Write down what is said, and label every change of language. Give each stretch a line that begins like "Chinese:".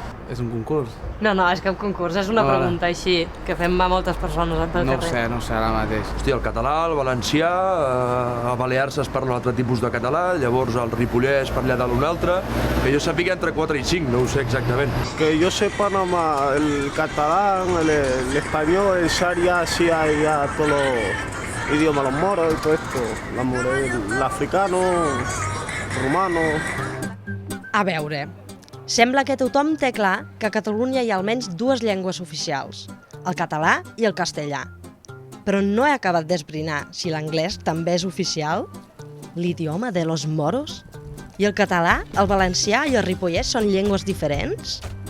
Catalan: És un concurs? No, és cap concurs, és una pregunta així, que fem a moltes persones pel carrer. No ho sé, ara mateix. Hòstia, el català, el valencià, a Balears es parla un altre tipus de català, llavors el ripollès parla d'un altre, que jo sàpiga entre 4 i 5, no ho sé exactament.
Spanish: Que yo sepa nomás el catalán, el español, el sharia, sí hay ya todos los idiomas, los moros y todo esto, el africano, el rumano.
Catalan: A veure, sembla que tothom té clar que a Catalunya hi ha almenys 2 llengües oficials, el català i el castellà. Però no he acabat d'esbrinar si l'anglès també és oficial, l'idioma
Spanish: de los moros,
Catalan: i el català, el valencià i el ripollès són llengües diferents?